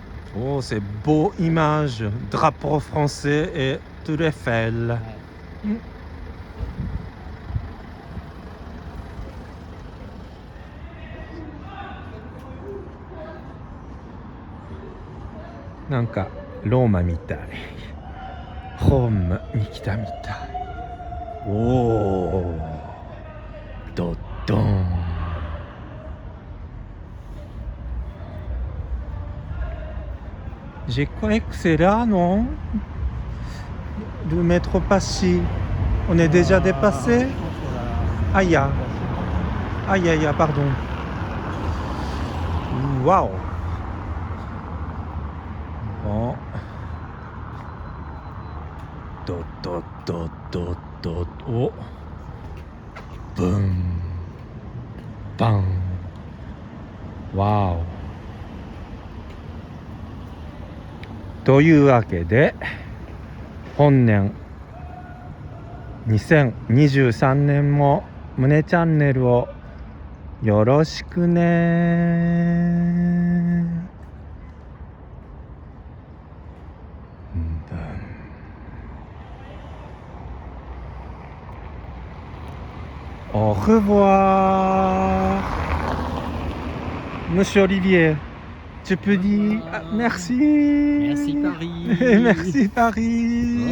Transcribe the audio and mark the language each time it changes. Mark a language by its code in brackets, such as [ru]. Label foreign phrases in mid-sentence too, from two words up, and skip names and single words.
[fr] Oh, c'est beau image, drapeau français et Tour Eiffel. [ja] Mm. なんかローマみたい。ホームに来たみたい。おお、ドドン。 [fr] Je crois que c'est là, non? Le métro Passy. On est déjà dépassé? Aïe, aïe, aïe, pardon. Waouh. Bon. Dot, dot, dot, dot, dot. Oh. Boum. Bam. Waouh. [ja] というわけで本年 2023年もむねチャンネルをよろしくね。 [fr] Au revoir, Monsieur Olivier. Tu peux dire merci. Merci Paris. Merci Paris.